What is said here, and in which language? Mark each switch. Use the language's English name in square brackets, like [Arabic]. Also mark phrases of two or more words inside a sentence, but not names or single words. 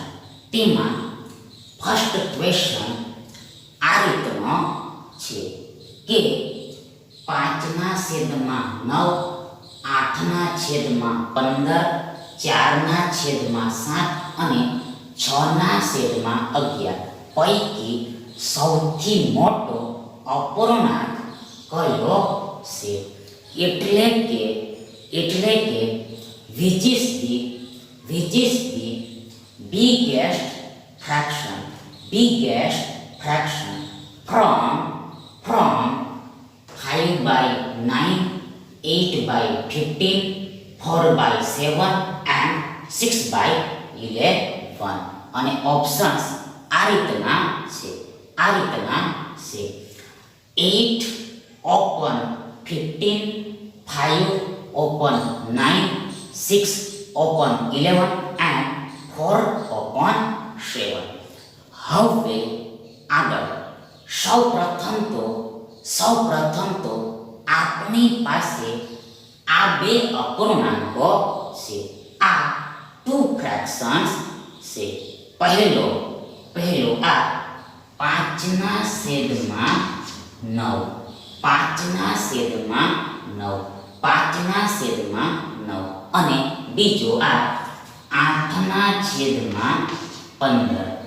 [Gujarati] તેમાં [English] first question [Gujarati] આ રીતનો છે કે 5/9, 8/15, 4/7 અને 6/11 પૈકી સૌથી મોટો અપૂર્ણાંક કયો છે? એટલે કે [English] which is the biggest fraction from 5/9, 8/15, 4/7 and 6/11 [Gujarati] અને ઓપ્શન્સ આ રીતના છે [English] 8 open 15, 5 open 9, 6 open 11 and 4 open 7। [Gujarati] હવે આગળ સૌપ્રથમ તો આપણી પાસે આ બે અપૂર્ણાંકો છે, આ [English] two fractions [Gujarati] છે। પહેલો આ 5/9 અને બીજો આ 8/15